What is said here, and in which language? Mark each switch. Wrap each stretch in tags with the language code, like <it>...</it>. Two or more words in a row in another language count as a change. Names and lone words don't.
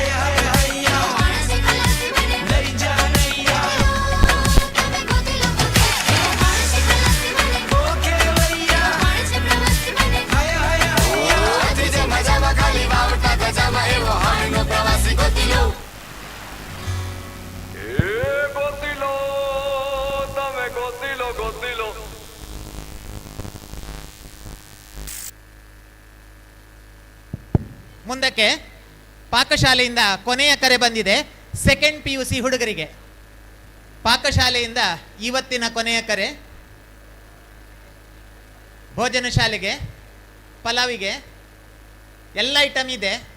<gu>પોતી જે મજામાં ખાલી વાવટા ધજામાં એવો હાડનો પ્રવાસી ગોતીલો. એ ગોતીલો, તમે ગોતીલો, ગોતીલો.</gu> <kn>ಮುಂದಕ್ಕೆ ಪಾಕಶಾಲೆಯಿಂದ ಕೊನೆಯ ಕರೆ ಬಂದಿದೆ. ಸೆಕೆಂಡ್ PUC ಹುಡುಗರಿಗೆ ಪಾಕಶಾಲೆಯಿಂದ ಇವತ್ತಿನ ಕೊನೆಯ ಕರೆ. ಭೋಜನ ಶಾಲೆಗೆ, ಪಲಾವಿಗೆ ಎಲ್ಲ ಐಟಮ್ ಇದೆ.</kn>